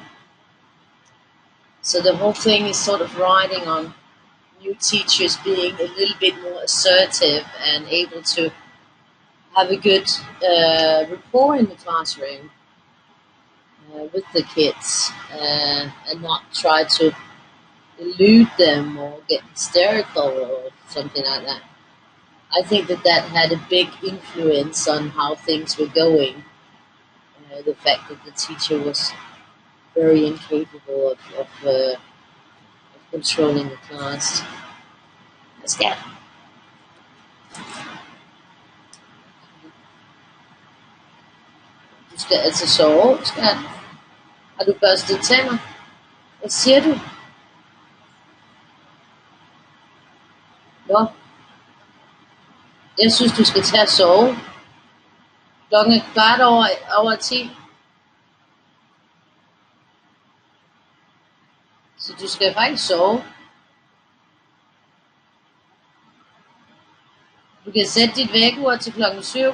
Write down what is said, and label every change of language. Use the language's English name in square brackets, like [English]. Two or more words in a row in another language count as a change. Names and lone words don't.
[English] So the whole thing is sort of riding on new teachers being a little bit more assertive and able to have a good rapport in the classroom with the kids and not try to elude them or get hysterical or something like that. I think that had a big influence on how things were going. The fact that the teacher was very incapable of controlling the class. [Danish] Skal, du skal altså sove, skat. Har du børstet tænder? Hvad siger du? Nå, jeg synes, du skal tage at sove. Klokken er kvart over 10, så du skal faktisk sove. Du kan sætte dit vækkeur til klokken 7.